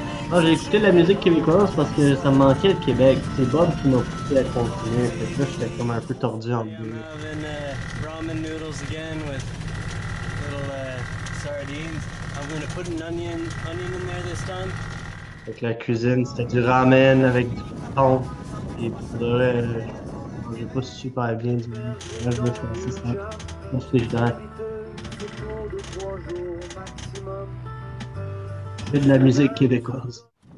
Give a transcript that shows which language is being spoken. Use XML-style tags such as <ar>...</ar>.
<fr>Ah, j'ai écouté de la musique québécoise parce que ça me manquait le Québec. C'est Bob qui m'a poussé à continuer. Fait que là, j'étais comme un peu tordu en</fr> <en>I'm</en> <fr>deux.</fr> <en>having ramen noodles again with little sardines. I'm gonna put an onion in there this time.</en> <fr>Fait que la cuisine, c'était du ramen avec du thon. Et pour de vrai, je mangeais pas super bien du ramen. Là, je me suis assis sur le frigidaire. C'est de la musique québécoise.</fr>